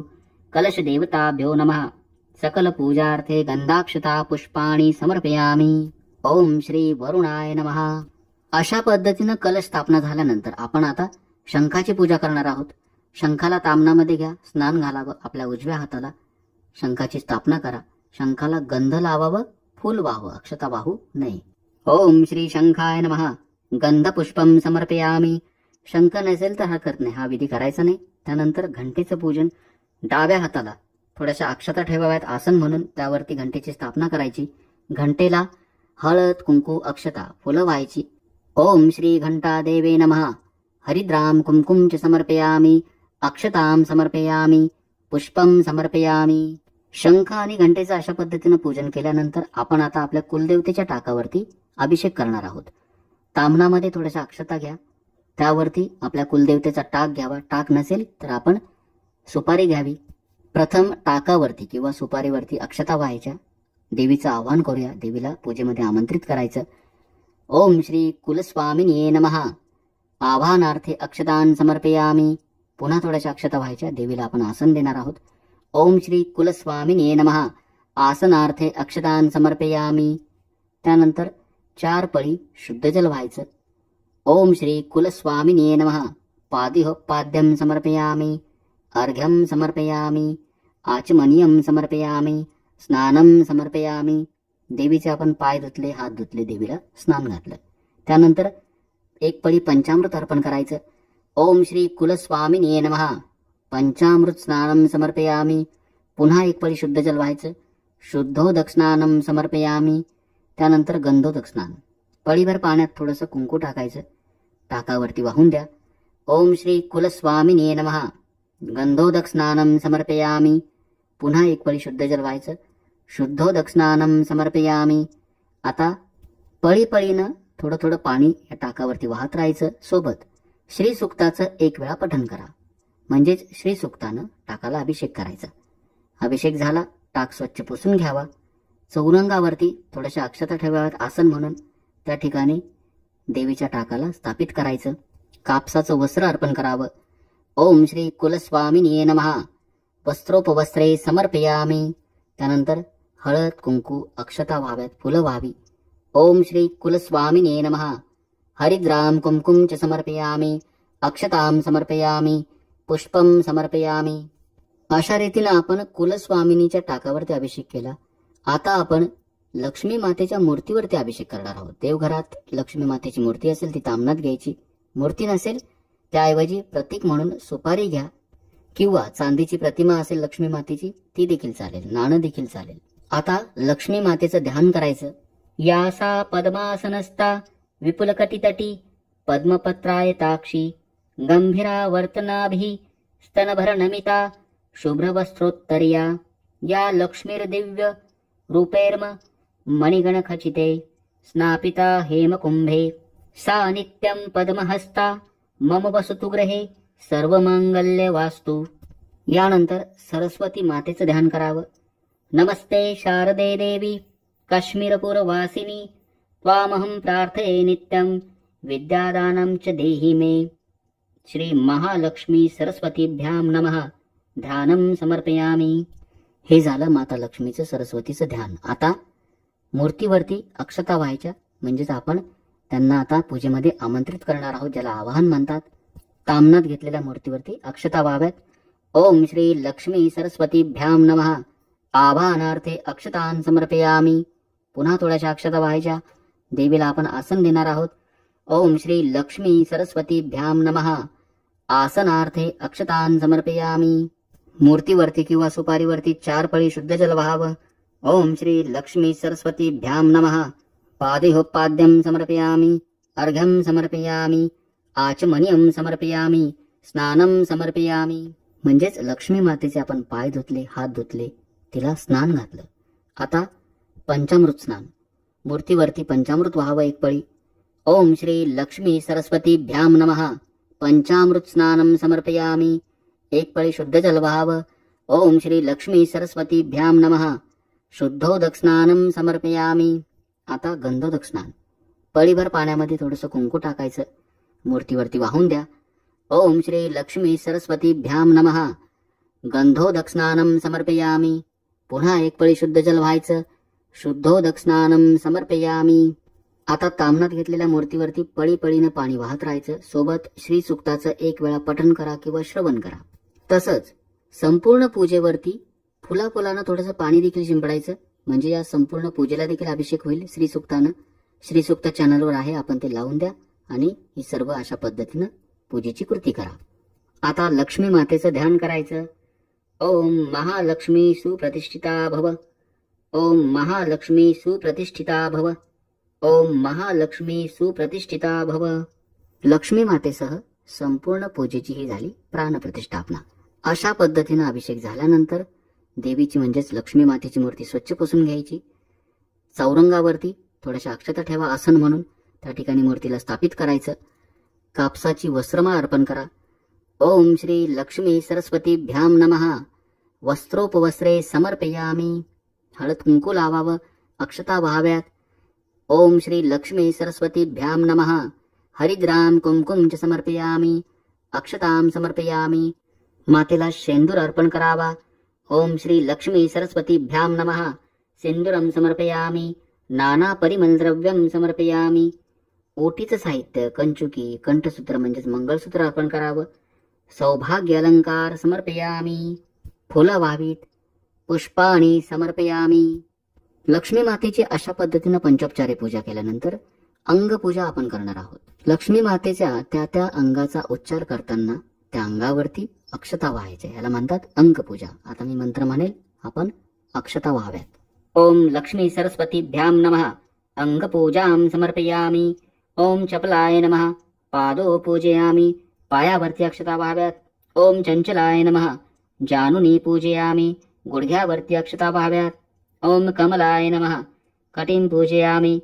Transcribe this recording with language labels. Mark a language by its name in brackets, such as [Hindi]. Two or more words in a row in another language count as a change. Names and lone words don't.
[Sanskrit] कलश देवताभ्यो नमः। सकल पूजार्थे गंधाक्षता पुष्पाणि समर्पयामि। ओम श्री वरुणाय नमः। [Marathi] अशा पद्धतीनं कलश स्थापना झाल्यानंतर आपण आता शंखाची पूजा करणार आहोत। शंखाला तामनामध्ये घ्या, स्नान घालावं, आपल्या उजव्या हाताला शंखाची स्थापना करा, शंखाला गंध लावावं, फूल वाहावं, अक्षता वाहू नये। [Sanskrit] ओम श्री शंखाय नमः। गंध पुष्पम समर्पयामी। [Marathi] शंख नसेल तर हरकत नाही, हा विधी करायचा नाही। त्यानंतर घंटेचं पूजन, डाव्या हाताला थोड्याशा अक्षता ठेवाव्यात आसन म्हणून, त्यावरती घंटेची स्थापना करायची। घंटेला हळद कुंकू अक्षता फुलं व्हायची। [Sanskrit] ओम श्री घंटा देवे नमः। हरिद्राम कुंकुम च समर्पयामी। अक्षतां समर्पयामी, पुष्पम समर्पयामी। [Marathi] शंख आणि घंटेचं अशा पद्धतीनं पूजन केल्यानंतर आपण आता आपल्या कुलदेवतेच्या टाकावरती अभिषेक करणार आहोत। ताम्हणामध्ये थोड्याशा अक्षता घ्या, त्यावरती आपल्या कुलदेवतेचा टाक घ्यावा। टाक नसेल तर आपण सुपारी घ्यावी। प्रथम टाकावरती किंवा सुपारीवरती अक्षता व्हायच्या, देवीचं आवाहन करूया, देवीला पूजेमध्ये आमंत्रित करायचं। [Sanskrit] ओम श्री कुलस्वामिने नमः। आवाहनार्थे अक्षतां समर्पयामी। [Marathi] पुन्हा थोड्याशा अक्षता व्हायच्या, देवीला आपण आसन देणार आहोत। [Sanskrit] ओम श्री कुलस्वामिने नमः। आसनार्थे अक्षतां समर्पयामी। [Marathi] त्यानंतर 4 पळी शुद्ध जल व्हायचं। [Sanskrit] ओम श्री कुलस्वामिने नमः। पाद्यं समर्पयामी। अर्घ्यं समर्पयामी। आचमनीयं समर्पयामी। स्नानं समर्पयामी। [Marathi] देवीचे आपण पाय धुतले, हात धुतले, देवीला स्नान घातलं। त्यानंतर 1 पळी पंचामृत अर्पण करायचं। [Sanskrit] ओम श्री कुलस्वामिने नमः। पंचामृत स्नानं समर्पयामी। [Marathi] पुन्हा 1 पळी शुद्ध जल व्हायचं। [Sanskrit] शुद्धोदक स्नानं समर्पयामी। [Marathi] त्यानंतर गंधोदक स्नान, पळीभर पाण्यात थोडंसं कुंकू टाकायचं, टाकावरती वाहून द्या। [Sanskrit] ओम श्री कुलस्वामिने नमः। गंधोदक स्नानं समर्पयामी। [Marathi] पुन्हा 1 पळी शुद्ध जल व्हायचं। [Sanskrit] शुद्धोदक स्नानं समर्पयामी। [Marathi] आता पळीनं थोडं थोडं पाणी या टाकावरती वाहत राहायचं। सोबत श्री सुक्ताचं 1 वेळा पठण करा, म्हणजेच श्री सुक्तानं टाकाला अभिषेक करायचा। अभिषेक झाला, टाक स्वच्छ पुसून घ्यावा। चौरंगावरती थोड्याशा अक्षता ठेवाव्यात आसन म्हणून, त्या ठिकाणी देवीच्या टाकाला स्थापित करायचं। कापसाचं वस्त्र अर्पण करावं। [Sanskrit] ओम श्री कुलस्वामिने नमः। वस्त्रोपवस्त्रे समर्पयामी। [Marathi] त्यानंतर हळद कुंकू अक्षता व्हाव्यात, फुलं व्हावी। [Sanskrit] ओम श्री कुलस्वामिने नमः। हरिद्राम कुंकुम च समर्पयामी। अक्षतां समर्पयामी, पुष्पम समर्पयामी। [Marathi] अशा रीतीने आपण कुलस्वामिनीच्या टाकावरती अभिषेक केला। आता आपण लक्ष्मी मातेच्या मूर्तीवरती अभिषेक करणार आहोत। देवघरात लक्ष्मी मातेची मूर्ती असेल ती ताम्हणात घ्यायची, मूर्ती नसेल त्याऐवजी प्रतीक म्हणून सुपारी घ्या, किंवा चांदीची प्रतिमा असेल लक्ष्मी मातेची ती देखील चालेल, नाणं देखील चालेल। आता लक्ष्मी मातेचं ध्यान करायचं। [Sanskrit] यासा पद्मासनस्था विपुलकटितटी पद्मपत्रायताक्षी गंभीरा वर्तनाभिः स्तनभरनमिता शुभ्रवस्त्रोत्तरीया या लक्ष्मीर्दिव्य रूपैर्म मणिगणखचिते स्नापिता हेमकुंभे सा नित्यं पद्महस्ता मम वसतु गृहे सर्वमंगल्य वास्तु। [Marathi] यानंतर सरस्वती मातेचं ध्यान करावं। [Sanskrit] नमस्ते शारदे देवी काश्मीरपुरवासिनी त्वामहं प्रार्थये नित्यं विद्यादानं च देहि मे। श्री महालक्ष्मी सरस्वतीभ्यां नमः। ध्यानं समर्पयामी। [Marathi] हे झालं माता लक्ष्मीचं सरस्वतीचं ध्यान। आता मूर्तीवरती अक्षता व्हायच्या, म्हणजेच आपण त्यांना आता पूजेमध्ये आमंत्रित करणार आहोत, ज्याला आवाहन म्हणतात। ताम्हणात घेतलेल्या मूर्तीवरती अक्षता व्हाव्यात। [Sanskrit] ओम श्री लक्ष्मी सरस्वतीभ्यां नमः। आवाहनार्थे अक्षतां समर्पयामी। [Marathi] पुन्हा थोड्याशा अक्षता व्हायच्या, देवीला आपण आसन देणार आहोत। [Sanskrit] ओम श्री लक्ष्मी सरस्वतीभ्यां नमः। आसनार्थे अक्षतां समर्पयामी। [Marathi] मूर्तीवरती किंवा सुपारीवरती 4 पळी शुद्ध जल व्हावं। [Sanskrit] ओम श्री लक्ष्मी सरस्वतीभ्यां नमः। पाद्यं समर्पयामी। अर्घ्यं समर्पयामी। आचमनीयं समर्पयामी। स्नानं समर्पयामी। [Marathi] म्हणजेच लक्ष्मी मातेचे आपण पाय धुतले, हात धुतले, तिला स्नान घातलं। आता पंचामृत स्नान, मूर्तीवरती पंचामृत व्हावं 1 पळी। [Sanskrit] ओम श्री लक्ष्मी सरस्वतीभ्यां नमः। पंचामृत स्नानं समर्पयामी। [Marathi] 1 पळी शुद्ध जल व्हावं। [Sanskrit] ओम श्री लक्ष्मी सरस्वतीभ्यां नमः। शुद्धोदक स्नानं समर्पयामी। [Marathi] आता गंधोदक स्नान. पळीभर पाण्यामध्ये थोडंसं कुंकू टाकायचं, मूर्तीवरती वाहून द्या. [Sanskrit] ओम श्री लक्ष्मी सरस्वतीभ्याम नमः. गंधोदक स्नानम समर्पयामी. [Marathi] पुन्हा एक पळी शुद्ध जल व्हायचं. [Sanskrit] शुद्धोदक स्नानम समर्पयामी. [Marathi] आता तामनात घेतलेल्या मूर्तीवरती पळी पळीनं पाणी वाहत राहायचं. सोबत श्री सुक्ताचं एक वेळा पठण करा किंवा श्रवण करा. तसंच संपूर्ण पूजेवरती फुलाफुलानं थोडंसं पाणी देखील शिंपडायचं, म्हणजे या संपूर्ण पूजेला देखील अभिषेक होईल श्रीसुक्तानं. श्रीसुक्त चॅनलवर आहे, आपण ते लावून द्या आणि ही सर्व अशा पद्धतीनं पूजेची कृती करा. आता लक्ष्मी मातेचं ध्यान करायचं. [Sanskrit] ओम महालक्ष्मी सुप्रतिष्ठिता भव. ओम महालक्ष्मी सुप्रतिष्ठिता भव. ओम महालक्ष्मी सुप्रतिष्ठिता भव. [Marathi] लक्ष्मी मातेसह संपूर्ण पूजेची ही झाली प्राणप्रतिष्ठापना. अशा पद्धतीनं अभिषेक झाल्यानंतर देवीची म्हणजेच लक्ष्मी मातेची मूर्ती स्वच्छ पुसून घ्यायची. चौरंगावरती थोड्याशा अक्षता ठेवा आसन म्हणून, त्या ठिकाणी मूर्तीला स्थापित करायचं. कापसाची वस्त्रमाळ अर्पण करा. [Sanskrit] ओम श्री लक्ष्मी सरस्वतीभ्याम नमः. वस्त्रोपवस्त्रे समर्पयामी. [Marathi] हळद कुंकू लावावं, अक्षता व्हाव्यात. [Sanskrit] ओम श्री लक्ष्मी सरस्वतीभ्याम नमः. हरिद्राम कुंकुम च समर्पयामी. अक्षताम समर्पयामी. [Marathi] मातेला शेंदूर अर्पण करावा. [Sanskrit] ओम श्री लक्ष्मी सरस्वतीभ्याम नमः. सिंदूरम समर्पयामी. नाना परिमलद्रव्यम समर्पयामी. [Marathi] ओटीचं साहित्य, कंचुकी, कंठसूत्र म्हणजेच मंगळसूत्र अर्पण करावं. [Sanskrit] सौभाग्य अलंकार समर्पयामी. [Marathi] फुलं व्हावीत. [Sanskrit] पुष्पाणी समर्पयामी. [Marathi] लक्ष्मी मातेची अशा पद्धतीनं पंचोपचारे पूजा केल्यानंतर अंगपूजा आपण करणार आहोत. लक्ष्मी मातेच्या त्या त्या अंगाचा उच्चार करताना त्या अंगावरती अक्षता व्हायच्या, याला म्हणतात अंगपूजा. आता मी मंत्र म्हणेल, आपण अक्षता व्हाव्यात. [Sanskrit] ओम लक्ष्मी सरस्वतीभ्याम नमः. अंगपूजां समर्पयामी. ओम चपलाय नमः. पादो पूजयामी. [Marathi] पायावरती अक्षता व्हाव्यात. [Sanskrit] ओम चंचलाय नमः. जानुनी पूजयामी. [Marathi] गुडघ्यावरती अक्षता व्हाव्यात. [Sanskrit] ओम कमलाय नमः. कटीं पूजयामी.